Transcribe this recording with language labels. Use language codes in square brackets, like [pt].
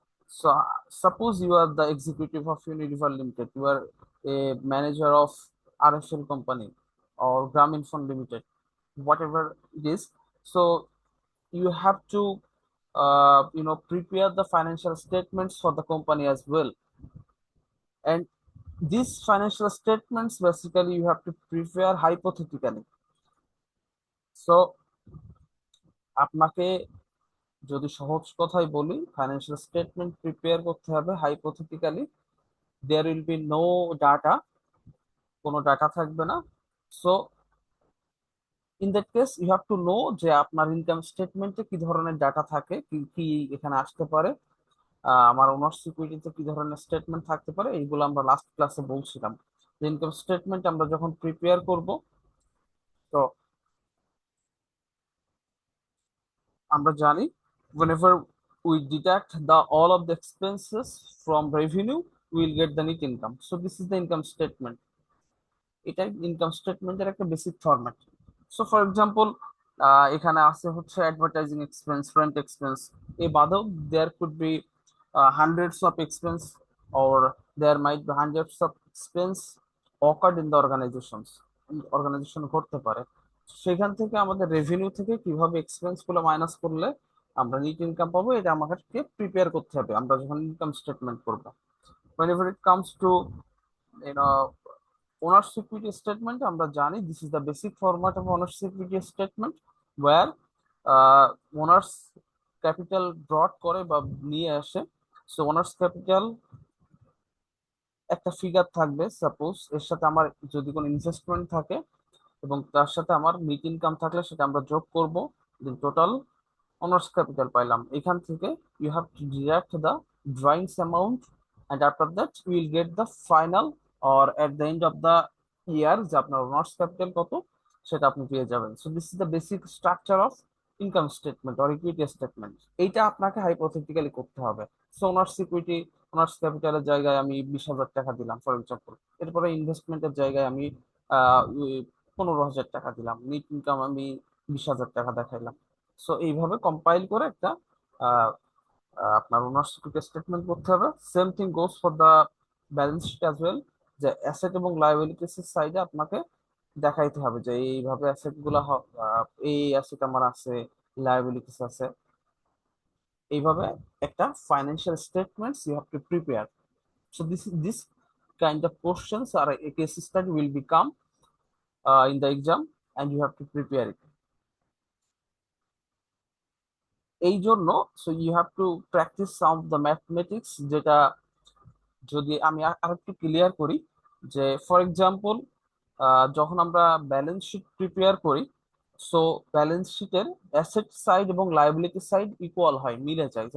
[en] So suppose you are the executive of Unilever Limited, you are a manager of RFL company or Grameenphone Limited, whatever it is. So you have to prepare the financial statements for the company as well. And these financial statements basically you have to prepare hypothetically. [bn] So আপনাকে যদি সহজ কথায় বলি, financial statement prepare করতে হবে hypothetically. [en] there will be no data, [bn] কোনো data থাকবে না। [en] so in that case you have to know [bn] যে আপনার ইনকাম স্টেটমেন্টে কি ধরনের ডাটা থাকে, কি কি এখানে আসতে পারে, আমার ওনার সিকিউরিটিতে কি ধরনের স্টেটমেন্ট থাকতে পারে, এইগুলো আমরা লাস্ট ক্লাসে বলছিলাম। ইনকাম স্টেটমেন্ট আমরা যখন প্রিপেয়ার করব, তো আমরা জানি [en] whenever we deduct the all of the expenses from revenue, we will get the net income. So this is the income statement. [bn] এটা ইনকাম স্টেটমেন্টের একটা basic format. So for example, এখানে আছে হচ্ছে অ্যাডভার্টাইজিং এক্সপেন্স, রেন্ট এক্সপেন্স, এ বাদেও [en] there could be hundreds of expense, or there might be hundreds of expense occurred in the [bn] organisation ঘটতে পারে। সেখান থেকে আমাদের রেভিনিউ থেকে কিভাবে এক্সপেন্স গুলো মাইনাস করলে আমরা নিট ইনকাম পাবো, এটা আমাদেরকে প্রিপেয়ার করতে হবে আমরা যখন ইনকাম স্টেটমেন্ট করবো। [en] whenever it comes to you know owner's equity statement, [bn] আমরা জানি [en] this is the basic format of owner's equity statement where owners capital brought [bn] করে বা নিয়ে আসে। সো ওনার্স ক্যাপিটাল একটা ফিগার থাকবে, সাপোজ এর সাথে আমার যদি কোনো ইনভেস্টমেন্ট থাকে এবং তার সাথে আমার নেট ইনকাম থাকলে সেটা আমরা যোগ করব, দেন টোটাল owners capital পাইলাম। এখান থেকে [en] you have to deduct the drawings amount, and after that you will get the final, or at the end of the year [bn] যে আপনার owners capital কত সেটা আপনি পেয়ে যাবেন। [en] So this is the basic structure of income statement or equity statement. [bn] এইটা আপনাকে hypothetically করতে হবে। সো ওনার্স ইকুইটি, ওনার্স ক্যাপিটালের জায়গায় আমি 20,000 টাকা দিলাম ফর এক্সাম্পল, এরপরে ইনভেস্টমেন্টের জায়গায় আমি 15,000 টাকা দিলাম, নেট ইনকাম আমি 20,000 টাকা দেখাইলাম। সো এইভাবে কম্পাইল করে একটা আহ, আপনার ওনার স্টেটমেন্ট করতে হবে। [en] same thing goes for the balance sheet as well, [bn] যে অ্যাসেট এবং লায়াবিলিটিস এর সাইডে আপনাকে দেখাইতে হবে যে এইভাবে অ্যাসেট গুলা এই অ্যাসেট আমার আছে, লায়াবিলিটিস আছে। এইভাবে একটা [en] Financial statements you have to prepare. So this kind of questions or a case study will become in the exam, and you have to prepare it [bn] এই জন্য। [en] so you have to practise some of the mathematics, [bn] যেটা যদি আমি আরেকটু clear করি, যে for example যখন আমরা ব্যালেন্স শিট প্রিপেয়ার করি, সো ব্যালেন্স শিটের অ্যাসেট সাইড এবং লায়াবিলিটি সাইড ইকুয়াল হয়, মিলে যায়।